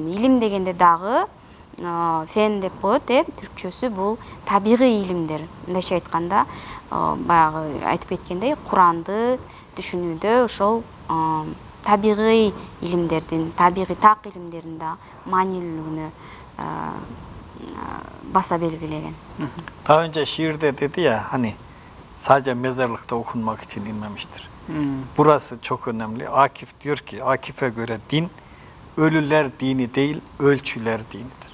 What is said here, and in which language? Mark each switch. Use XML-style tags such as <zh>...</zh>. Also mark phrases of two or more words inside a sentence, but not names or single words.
<ky>Илим дегенде дагы фен деп коет, түркчөсү бул табигый илимдер. Мындайча айтканда, баягы айтып кеткендей, Куранды түшүнүүдө ошол табигый илимдердин, табигый так илимдерин да маанилүүлүгүнө баса белгилеген.</ky> <tr>Daha önce şiirde dedi ya hani sadece mezarlıkta okunmak için inmemiştir. Burası çok önemli. Akif diyor ki, Akif'e göre din ölüler dini değil, ölçüler dinidir.</tr>